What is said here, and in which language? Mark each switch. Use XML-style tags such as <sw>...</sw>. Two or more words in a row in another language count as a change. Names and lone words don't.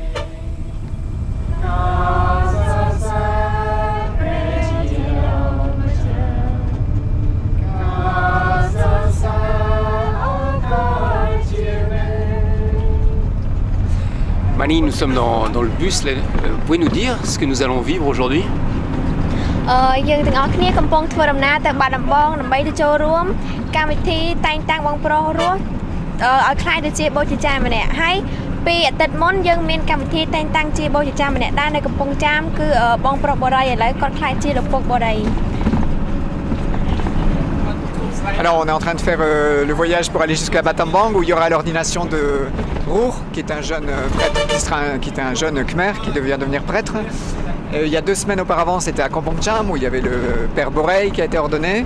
<fr>Mani, nous sommes dans le bus. Vous pouvez nous dire ce que nous allons vivre aujourd'hui?</fr> <km>យើងទាំងអស់គ្នាកំពុងធ្វើដំណើរទៅបាត់ដំបងដើម្បីទៅចូលរួមកម្មវិធីតែងតាំងបងប្រុសរស់ឲ្យខ្លាយទៅជាបូជាចារ្យម្នាក់ហើយពីអាទិត្យមុនយើងមានកម្មវិធីតែងតាំងជាបូជាចារ្យម្នាក់ដែរនៅកំពង់ចាមគឺបងប្រុសបរិយឥឡូវគាត់ខ្លាយជាលោកពុកបរិយ</km> <fr>Alors on est en train de faire le voyage pour aller jusqu'à Battambang où il y aura l'ordination de Rour, qui est un jeune prêtre, qui est un jeune Khmer qui vient devenir prêtre. Il y a 2 semaines auparavant, c'était à Kampong Cham où il y avait le père Borey qui a été ordonné.</fr>